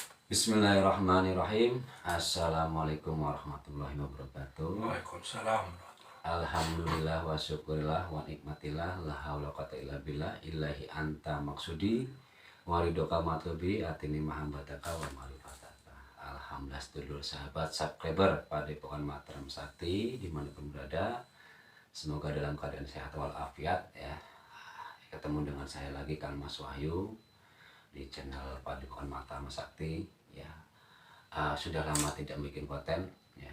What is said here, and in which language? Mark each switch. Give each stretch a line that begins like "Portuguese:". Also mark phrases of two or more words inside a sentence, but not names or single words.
Arabic: بسم الله الرحمن الرحيم. السلام عليكم ورحمة الله وبركاته. وعليكم السلام. الحمد لله وشكر الله ونعمة الله لا حول ولا قوة إلا بالله إلهي أنت مقصودي ورضاك مطلوبي أعطني محبتك ومعرفتك.
Indonesian: Alhamdulillah sedulur sahabat subscriber Padepokan Mataram Sakti dimanapun berada, semoga dalam keadaan sehat walafiat ya. Ketemu dengan saya lagi Kang Mas Wahyu di channel Padepokan Mataram Sakti ya. Sudah lama tidak bikin konten ya.